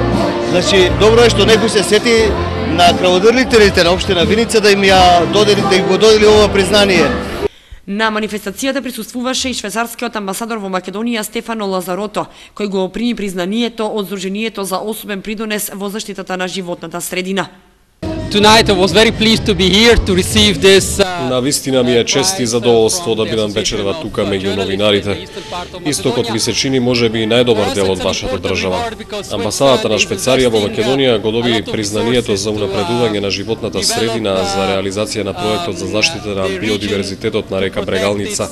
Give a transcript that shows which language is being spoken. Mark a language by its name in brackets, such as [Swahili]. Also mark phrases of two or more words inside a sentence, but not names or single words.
[Macedonian] Значи, добро е што некој се сети на крводарителите на општина Виница да им го додели ова признание. На манифестацијата присуствуваше и швајцарскиот амбасадор во Македонија Стефано Лазарото, кој го прими признанието од Сдруженијето за особен придонес во заштитата на животната средина. [English] Tonight I was very pleased to be here to receive this. [Macedonian] Навистина ми е чест и задоволство да бидам вечерва тука меѓу новинарите. Истокот ми се чини можеби најдобар дел од вашата држава. Амбасадата на Швајцарија во Македонија го доби признанието за унапредување на животната средина за реализација на проектот за заштита на биодиверзитетот на река Брегалница.